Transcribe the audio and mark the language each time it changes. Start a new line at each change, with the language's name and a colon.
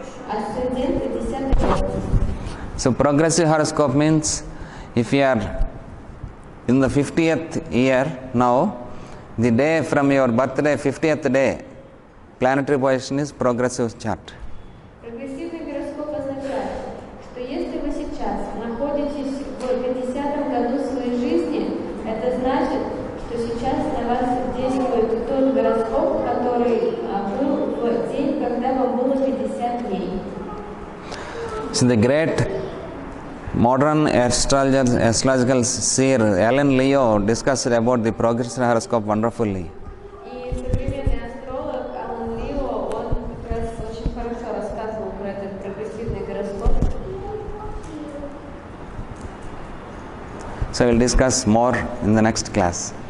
Russian: Асцендент и 10-й дом.
English: So progressive horoscope means if you are in the 50th year now, the day from your birthday, 50th day, planetary position is progressive chart.
Russian: Прогрессивный гороскоп означает, что если вы сейчас находитесь в 50-м году своей жизни, это значит, что сейчас на вас действует тот гороскоп, который был в день, когда вам было 50 дней.
English: So the great modern astrological seer Ellen Leo discussed about the progressive horoscope wonderfully.
Russian: И современный астролог Алан Лио, он как раз очень хорошо рассказывал про этот прогрессивный гороскоп.
English: So we'll discuss more in the next class.